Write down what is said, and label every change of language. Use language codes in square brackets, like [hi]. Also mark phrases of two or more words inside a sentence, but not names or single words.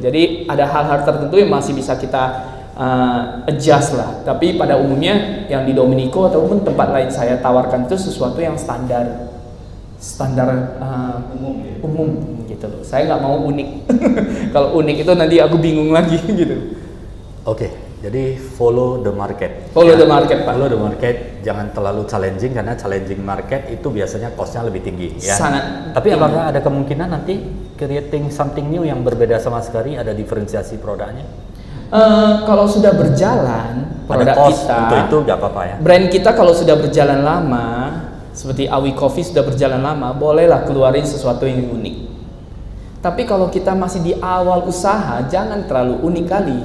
[id] Jadi ada hal-hal tertentu yang masih bisa kita adjust lah. Tapi pada umumnya yang di Domenico ataupun tempat lain saya tawarkan itu sesuatu yang standar umum gitu loh. Saya nggak mau unik. Kalau unik itu nanti aku bingung lagi gitu. [en] Oke, jadi follow the market. Follow the market Pak. Follow the market, [id] jangan terlalu challenging karena [en] challenging market [id] itu biasanya costnya lebih tinggi ya. Sangat. Tapi apakah ada kemungkinan nanti [en] creating something new [id] yang berbeda sama sekali, ada diferensiasi produknya? Kalau sudah berjalan produk kita, untuk itu nggak apa-apa ya. Brand kita kalau sudah berjalan lama, seperti Awi Coffee sudah berjalan lama, bolehlah keluarin sesuatu yang unik. Tapi kalau kita masih di awal usaha, jangan terlalu unik kali.